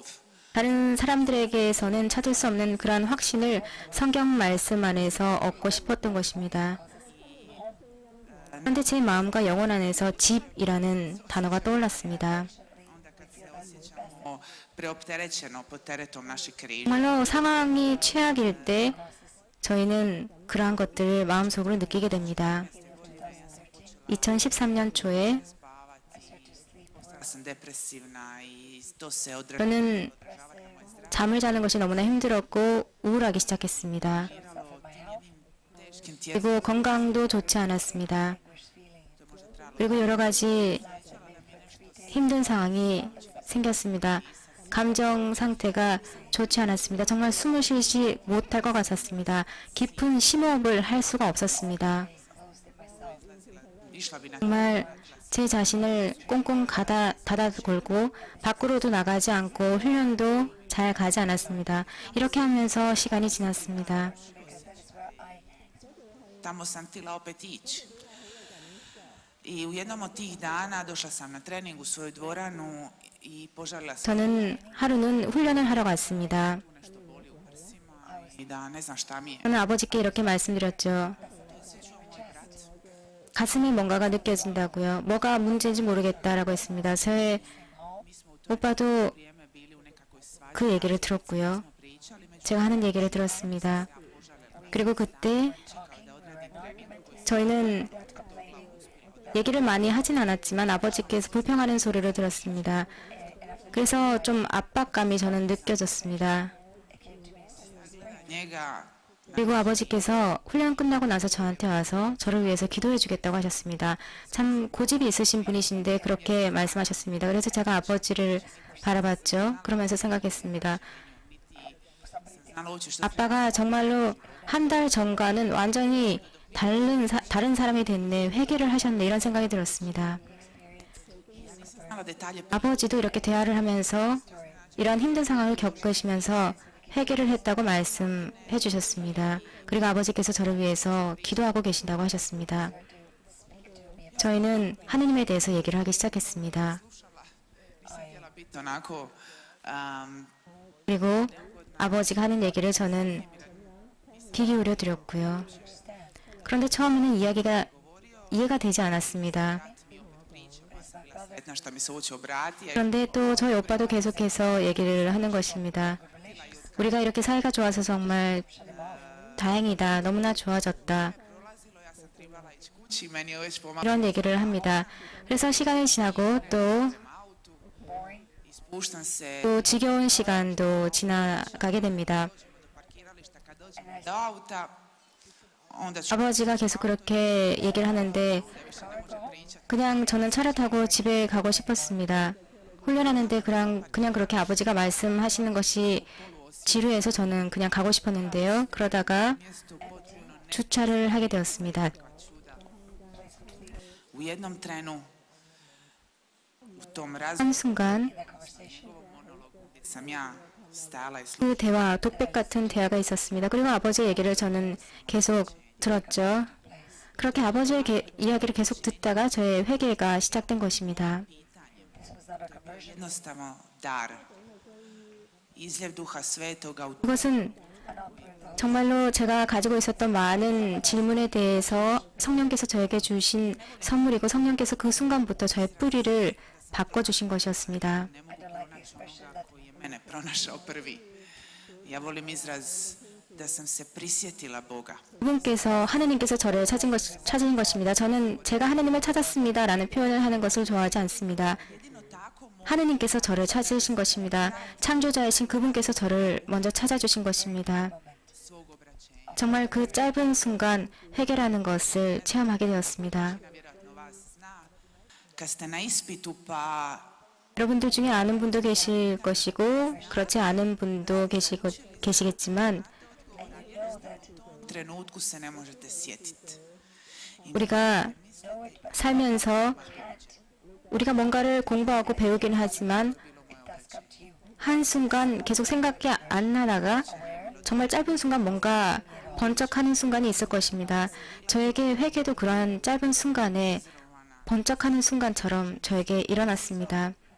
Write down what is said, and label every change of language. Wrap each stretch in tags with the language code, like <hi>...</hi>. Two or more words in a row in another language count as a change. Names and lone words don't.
<ko>다른 사람들에게서는 찾을 수 없는 그러한 확신을 성경 말씀 안에서 얻고 싶었던 것입니다. 그런데 제 마음과 영혼 안에서 집이라는 단어가 떠올랐습니다.</ko> <hr>preopterećeno pod teretom naših križa.</hr> <ko>정말로 상황이 최악일 때 저희는 그러한 것들을 마음속으로 느끼게 됩니다. 2013년 초에</ko> <hr>Postala sam depresivna i to se odražavalo</hr> <ko>저는 잠을 자는 것이 너무나 힘들었고 우울하기 시작했습니다.</ko> <hr>teškim tijelom.</hr> <ko>그리고 건강도 좋지 않았습니다. 그리고 여러 가지 힘든 상황이 생겼습니다. 감정 상태가 좋지 않았습니다. 정말 숨을 쉬지 못할 것 같았습니다. 깊은 심호흡을 할 수가 없었습니다.</ko> <hr>Išla bi na</hr> <ko>정말 제 자신을 꽁꽁 닫아 걸고 밖으로도 나가지 않고 훈련도 잘 가지 않았습니다. 이렇게 하면서 시간이 지났습니다.</ko> <hr>tamo sam htjela opet ići. I u jednom od tih dana došla sam na trening u svoju dvoranu i požalila sam</hr> <ko>저는 하루는 훈련을 하러 갔습니다.</ko> <hr>nešto boli u prsima i da ne znam šta mi je.</hr> <ko>저는 아버지께 이렇게 말씀드렸죠. 가슴에 뭔가가 느껴진다고요. 뭐가 문제인지 모르겠다라고 했습니다. 저의 오빠도</ko> <hr>Vrijeme bili u nekakvoj svađi,</hr> <ko>그 얘기를 들었고요.</ko> <hr>pričali, međutim</hr> <ko>제가 하는 얘기를 들었습니다. 그리고 그때 저희는 얘기를 많이 하진 않았지만 아버지께서 불평하는 소리를 들었습니다. 그래서 좀 압박감이 저는 느껴졌습니다.</ko> <hr>njega</hr> <ko>그리고 아버지께서 훈련 끝나고 나서 저한테 와서 저를 위해서 기도해 주겠다고 하셨습니다. 참 고집이 있으신 분이신데 그렇게 말씀하셨습니다. 그래서 제가 아버지를 바라봤죠. 그러면서 생각했습니다.</ko> <hr>znala ući što</hr> <ko>아빠가 정말로 한 달 전과는 완전히 다른 사람이 됐네, 회개를 하셨네 이런 생각이 들었습니다.</ko> <hr>znala detalje</hr> <ko>아버지도 이렇게 대화를 하면서 이런 힘든 상황을 겪으시면서 회개를 했다고 말씀해 주셨습니다. 그리고 아버지께서 저를 위해서 기도하고 계신다고 하셨습니다. 저희는 하느님에 대해서 얘기를 하기 시작했습니다.</ko> <hr>nisam htjela biti onako</hr> <ko>그리고 아버지가 하는 얘기를 저는 귀 기울여 드렸고요. 그런데 처음에는 이해가 되지 않았습니다.</ko> <hr>na što mi se uopće obratio.</hr> <ko>그런데 또 저희 오빠도 계속해서 얘기를 하는 것입니다. 우리가 이렇게 사이가 좋아서 정말 다행이다. 너무나 좋아졌다.</ko> <hr>Prolazilo, ja sam trebala ići kući, meni je već pomagalo</hr> <ko>이런 얘기를 합니다. 그래서 시간이 지나고 또</ko> <hr>autu i spuštam se</hr> <ko>또 지겨운 시간도 지나가게 됩니다.</ko> <hr>do parkirališta. Kad dođem do auta, onda ću</hr> <ko>아버지가 계속 그렇게 얘기를 하는데</ko> <hr>više ne može pričati.</hr> <ko>그냥 저는 차를 타고 집에 가고 싶었습니다. 훈련하는데 그냥 그렇게 아버지가 말씀하시는 것이 지루해서 저는 그냥 가고 싶었는데요. 그러다가</ko> <hr>Mjestu potpuno</hr> <ko>주차를 하게 되었습니다.</ko> <hr>čuda. U jednom trenu, u tom razgovoru</hr> <ko>한순간</ko> <hr>gdje sam ja stala i</hr> <ko>그 대화, 독백 같은 대화가 있었습니다. 그리고 아버지의 얘기를 저는 계속 들었죠. 그렇게 아버지의 이야기를 계속 듣다가 저의 회개가 시작된 것입니다.</ko> <hr>jednostavno dar. Izljev duha svetoga u 그것은 정말로 제가 가지고 있었던 많은 질문에 대해서 성령께서 저에게 주신 선물이고 성령께서 그 순간부터 저의 뿌리를 바꿔주신 것이었습니다. ne mogu pronaći onoga koji je mene pronašao prvi. Ja volim izraz da sam se prisjetila Boga.</hr> <ko>그분께서 하느님께서 저를 찾은 것입니다. 저는 제가 하느님을 찾았습니다라는 표현을 하는 것을 좋아하지 않습니다.</ko> <hr>Jedino tako</hr> <ko>하느님께서 저를 찾으신 것입니다. 창조자이신 그분께서 저를 먼저 찾아주신 것입니다.</ko> <hr>svog obraćenja.</hr> <ko>정말 그 짧은 순간 회개라는 것을 체험하게 되었습니다.</ko> <hr>Vjerojatno vas zna. Kad ste na ispitu pa</hr> <ko>여러분들 중에 아는 분도 계실 것이고 그렇지 않은 분도 계시겠지만</ko> <hr>u trenutku se ne možete sjetiti.</hr> <ko>우리가 살면서 우리가 뭔가를 공부하고 배우긴 하지만 한순간 계속 생각이 안 나다가 정말 짧은 순간 뭔가 번쩍하는 순간이 있을 것입니다. 저에게 회개도 그러한 짧은 순간에 번쩍하는 순간처럼 저에게 일어났습니다.</ko>